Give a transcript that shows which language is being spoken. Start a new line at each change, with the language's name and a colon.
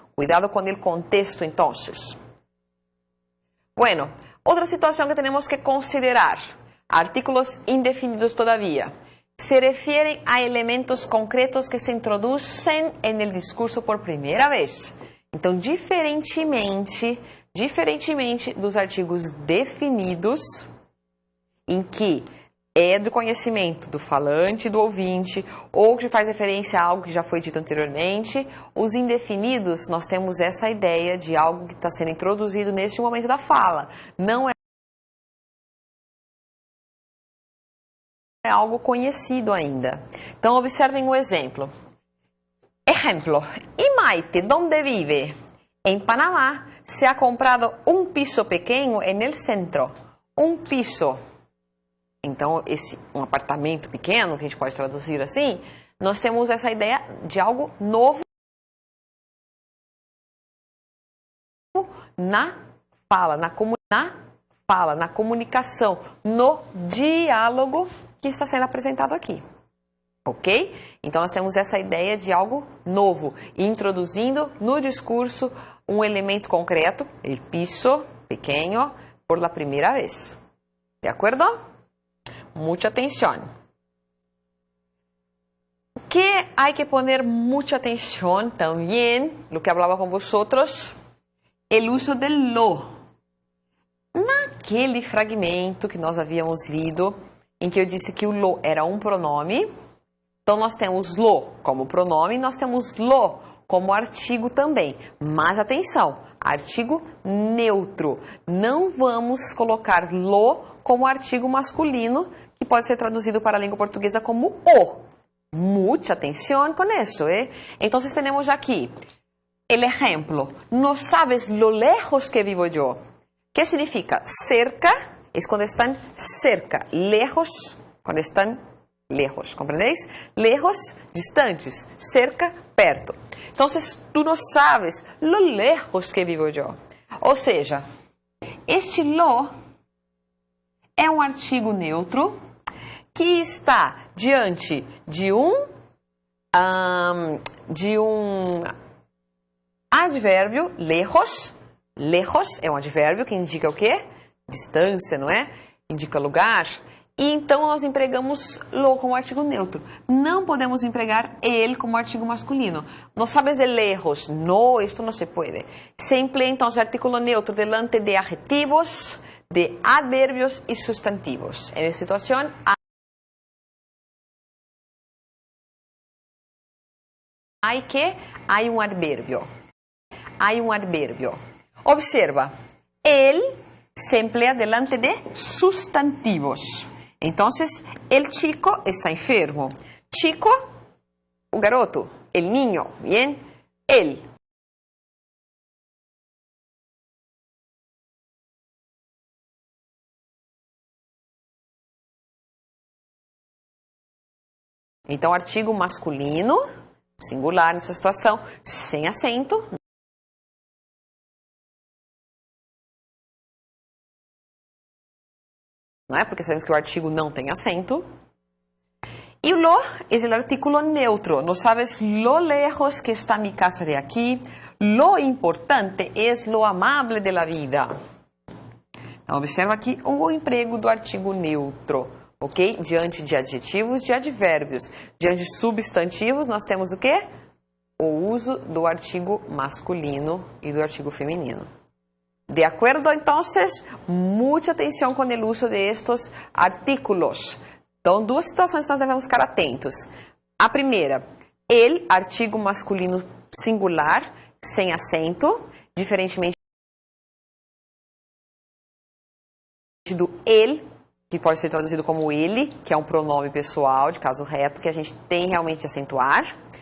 Spanish: Cuidado con el contexto entonces. Bueno, otra situación que tenemos que considerar. Artículos indefinidos todavía. Se refieren a elementos concretos que se introducen en el discurso por primera vez.
Portuguese: Então, diferentemente dos artigos definidos, em que é do conhecimento do falante e do ouvinte, ou que faz referência a algo que já foi dito anteriormente, os indefinidos, nós temos essa ideia de algo que está sendo introduzido neste momento da fala. Não é algo conhecido ainda. Então, observem o exemplo.
Spanish: Ejemplo, ¿y Maite dónde vive? En Panamá se ha comprado un piso pequeño en el centro.
Portuguese: Um piso. Então, um apartamento pequeno, que a gente pode traduzir assim, nós temos essa ideia de algo novo na fala, na comunicação, no diálogo que está sendo apresentado aqui. Ok? Então, nós temos essa ideia de algo novo, introduzindo no discurso um elemento concreto,
Spanish: el piso pequeño, por la primera vez. ¿De acuerdo? Mucha atención. Que hay que poner mucha atención también, lo que hablaba con vosotros, el uso del lo.
Portuguese: Naquele fragmento que nós havíamos lido, em que eu disse que o lo era um pronome, então nós temos lo como pronome, nós temos lo como artigo também. Mas atenção, artigo neutro. Não vamos colocar lo como artigo masculino, que pode ser traduzido para a língua portuguesa como o.
Spanish: Mucha atención con eso, ¿eh? Entonces tenemos aquí el ejemplo. No sabes lo lejos que vivo yo. ¿Qué significa? Cerca es cuando están cerca. Lejos, cuando están lejos. ¿Comprendéis? Lejos, distantes. Cerca, perto. Entonces, tú no sabes lo lejos que vivo yo.
Portuguese: Ou seja, este lo é um artigo neutro que está diante de um advérbio, lejos. Lejos é um advérbio que indica o quê? Distância, não é? Indica lugar. E então nós empregamos lo como artigo neutro. Não podemos empregar el como artigo masculino.
Spanish: No sabes de lejos. No, esto no se puede. Se emplea entonces artículo neutro delante de adjetivos, de adverbios y sustantivos. En esta situación, hay un adverbio. Hay un adverbio. Observa, el se emplea delante de sustantivos. Entonces, el chico está enfermo. Chico,
Portuguese: o garoto,
Spanish: el niño, bien, él.
Portuguese: Então, artigo masculino, singular nessa situação, sem acento. Não é? Porque sabemos que o artigo não tem acento. E o lo é o artículo neutro.
Spanish: No sabes lo lejos que está mi casa de aquí. Lo importante es lo amable de la vida.
Portuguese: Então, observa aqui o emprego do artigo neutro. Ok? Diante de adjetivos, de advérbios. Diante de substantivos, nós temos o quê? O uso do artigo masculino e do artigo feminino.
Spanish: De acuerdo, entonces, mucha atención con el uso de estos artículos.
Portuguese: Então, duas situações que nós devemos ficar atentos. A primeira, el artigo masculino singular, sem acento. diferentemente do ele, que pode ser traduzido como ele, que é um pronome pessoal de caso reto, que a gente tem realmente de acentuar.